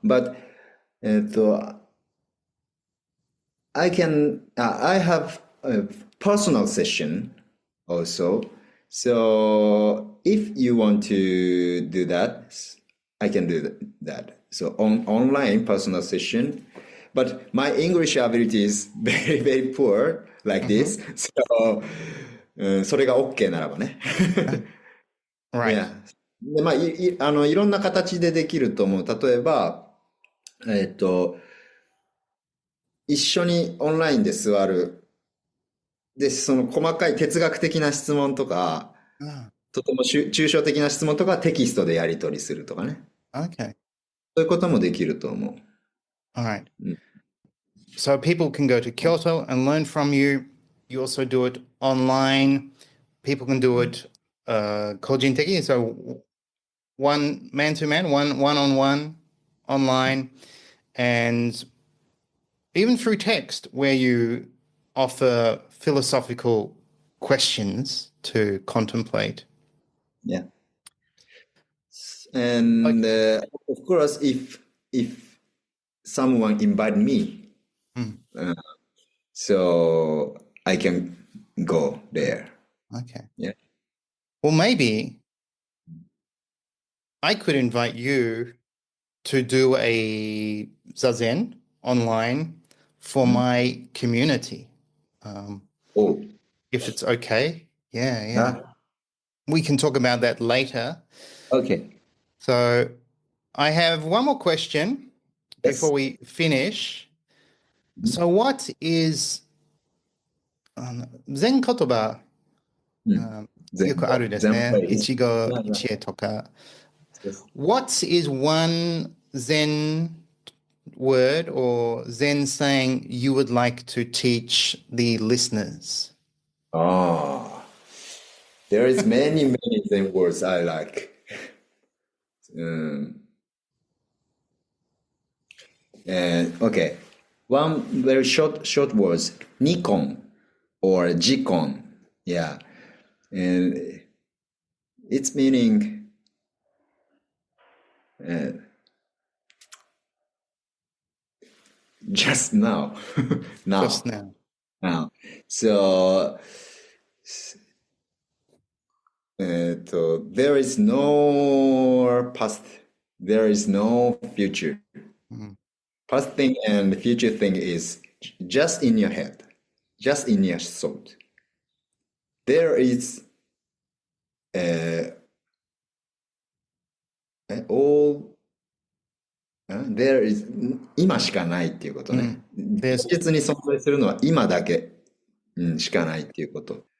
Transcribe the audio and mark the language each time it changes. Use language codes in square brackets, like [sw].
[en] But I have a personal session also. So if you want to do that, I can do that. So online personal session. But my English ability is very, very poor like this. [ja] So それが OK ならばね。 [en] right. Yeah. [ja] で、まあ、いろんな形でできると思う。例えば、一緒にオンラインで座る。で、その細かい哲学的な質問とか、 [en] Ah, [ja] とても抽象的な質問とかテキストでやり取りするとかね。 [en] okay. [ja] そういうこともできると思う。 [en] All right. Mm. So people can go to Kyoto and learn from you. You also do it online. People can do it kojinteki, so one man-to-man, one-on-one online, and even through text where you offer philosophical questions to contemplate. Yeah. And of course, if someone invite me, Mm. so I can go there. Okay. Yeah. Well, maybe I could invite you to do a Zazen online for my community. Oh, If it's okay. Yeah. yeah. We can talk about that later. Okay. So I have one more question Yes. before we finish. So what is Zen [ja] 言葉、よくあるですね。一語一会とか。 [en] What is one Zen word or Zen saying you would like to teach the listeners? Ah, there is many Zen words I like. Okay, one very short words, Nikon or Jikon. Yeah, and its meaning just now, Just now. now. So, there is no past, there is no future. Past thing and future thing is just in your head, just in your thought. There is there is [ja] 今しかないっていうことね。現実に存在するのは今だけ、しかないっていうこと。